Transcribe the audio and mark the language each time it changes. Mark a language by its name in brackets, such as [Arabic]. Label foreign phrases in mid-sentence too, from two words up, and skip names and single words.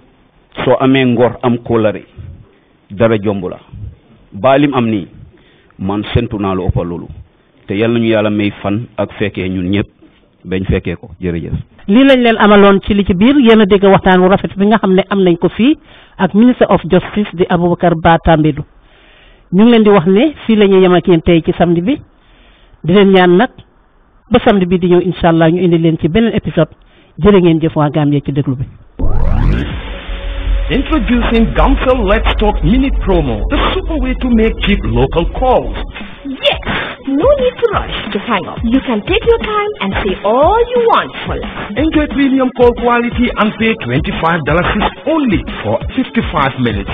[Wolof] soo amee ngor am kóllare dara jomb la Bah lim am nii man sentu naa lu ëpp loolu te yal nañu yàlla may fan ak fekkee ñun ñëpp bañ fekkee ko jërëjëf. lii lañ leen amaloon ci li ci biir yéen a dégg waxtaan wu rafet bi nga xam ne am nañ ko fii ak [English] minister of justice [Wolof] di Aboubacar Bah Tambadou ñu ngi leen di wax ne fii la ñuy yem ak yéen tey ci samedi bi di leen ñaan nag ba samedi bi di ñëw incha allah ñu indi leen ci beneen épisode jërë ngeen jëf waa Gambie ci déglu bi. [English] Introducing Gamcell Let's Talk Minute Promo, the super way to make cheap local calls. Yes, no need to rush to hang up. You can take your time and say all you want for less. Enjoy premium call quality and pay $25 only for 55 minutes.